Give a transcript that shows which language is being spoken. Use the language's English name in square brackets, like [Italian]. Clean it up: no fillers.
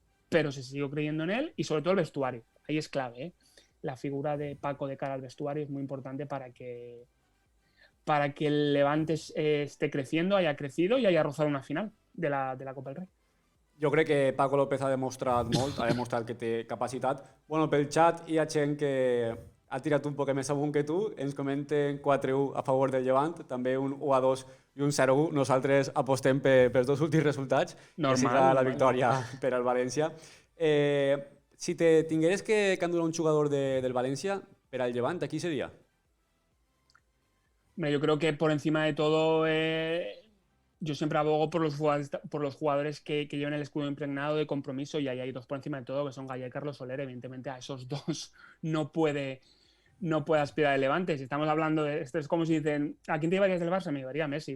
[Spanish] Pero se siguió creyendo en él y sobre todo el vestuario. Ahí es clave, ¿eh? La figura de Paco de cara al vestuario es muy importante para que el Levante esté creciendo, haya crecido y haya rozado una final de la Copa del Rei. [Catalan] Jo crec que Paco López ha demostrat molt, ha demostrat que té capacitat. Bueno, pel xat hi ha gent que ha tirat un poc més amunt que tu, ens comenten 4-1 a favor del Llevant, també un 1-2 i un 0-1. Nosaltres apostem pels dos últims resultats, que siga la victòria per al València. Si te tingueres que endurar un jugador del València per al Llevant, ¿qui seria? [Spanish] Yo creo que por encima de todo yo siempre abogo por los jugadores que lleven el escudo impregnado de compromiso, y ahí hay 2 por encima de todo, que son Gallá y Carlos Soler. Evidentemente a esos 2 no puede aspirar el Levante. Si estamos hablando de esto, es como si dicen, ¿a quién te llevarías del Barça? Me llevaría a Messi.